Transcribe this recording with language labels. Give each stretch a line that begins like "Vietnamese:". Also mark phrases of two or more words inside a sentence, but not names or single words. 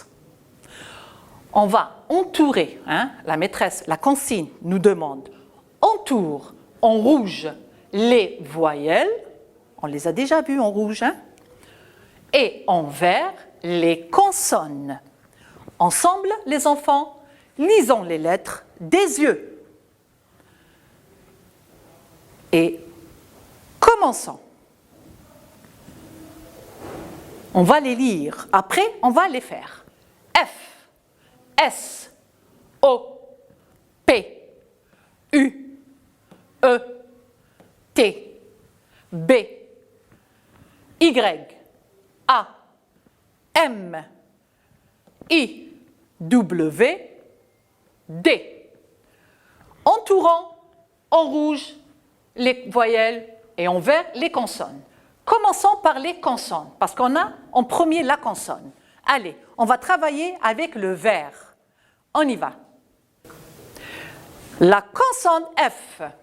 French: On va entourer, hein, la maîtresse, la consigne nous demande, entoure en rouge les voyelles, on les a déjà vues en rouge, hein, et en vert les consonnes. Ensemble, les enfants, lisons les lettres des yeux. Et commençons. On va les lire. Après, on va les faire. F, S, O, P, U, E, T, B, Y, A, M, I, W, D. Entourant en rouge les voyelles et en vert les consonnes. Commençons par les consonnes, parce qu'on a en premier la consonne. Allez, on va travailler avec le vert. On y va. La consonne F.